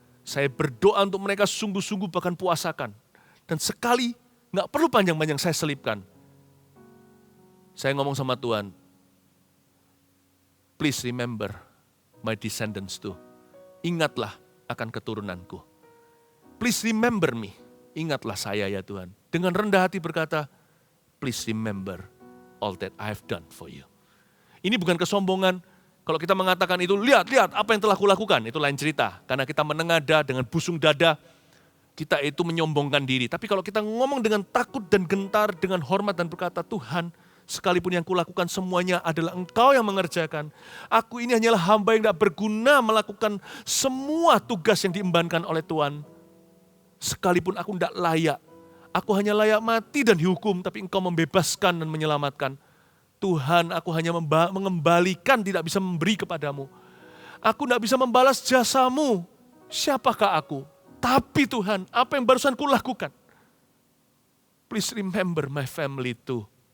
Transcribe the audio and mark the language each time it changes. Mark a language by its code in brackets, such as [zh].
[id] Saya berdoa untuk mereka sungguh-sungguh bahkan puasakan. Dan sekali, nggak perlu panjang-panjang saya selipkan. Saya ngomong sama Tuhan, [en] please remember my descendants too. [id] Ingatlah akan keturunanku. [en] Please remember me. [id] Ingatlah saya ya Tuhan. Dengan rendah hati berkata, [en] please remember all that I have done for you. [id] Ini bukan kesombongan, Kalau kita mengatakan itu, lihat apa yang telah kulakukan, itu lain cerita. Karena kita menengadah dengan busung dada, kita itu menyombongkan diri. Tapi kalau kita ngomong dengan takut dan gentar, dengan hormat dan berkata, Tuhan, sekalipun yang kulakukan semuanya adalah Engkau yang mengerjakan. Aku ini hanyalah hamba yang tidak berguna melakukan semua tugas yang diembankan oleh Tuhan. Sekalipun aku tidak layak, aku hanya layak mati dan dihukum, tapi Engkau membebaskan dan menyelamatkan. Tuhan, aku hanya mengembalikan, tidak bisa memberi kepadamu. Aku tidak bisa membalas jasamu. Siapakah aku? Tapi Tuhan, apa yang barusan kulakukan? [en] Please remember my family too.